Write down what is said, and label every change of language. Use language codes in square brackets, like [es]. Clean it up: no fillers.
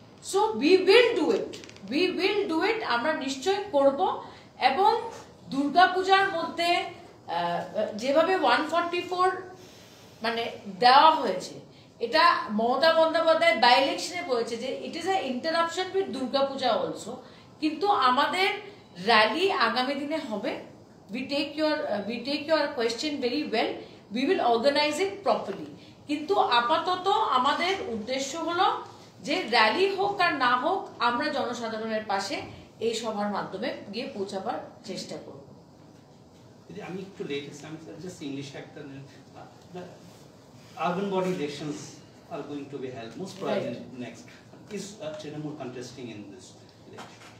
[en] So we will do it. [bn] আমরা নিশ্চয় করব। এবং দুর্গাপূজার মধ্যে যেভাবে 144 মানে দেওয়া হয়েছে, এটা মমতা বন্দ্যোপাধ্যায় বাই ইলেকশনে বলেছে যে [en] It is a interruption with Durga Puja also. [bn] কিন্তু আমাদের র্যালি আগামী দিনে হবে। [en] We take your question very well. We will organize it properly. [bn] কিন্তু আপাতত আমাদের উদ্দেশ্য হলো যে র্যালি হোক আর না হোক, আমরা জনসাধারণের পাশে এই সভার মাধ্যমে গিয়ে পৌঁছাবার চেষ্টা করব। আমি একটু লেটেস্ট, আমি জাস্ট ইংলিশ একটা, [en] the urban body elections are going to be held most probably next. Is Trinamool contesting in this election?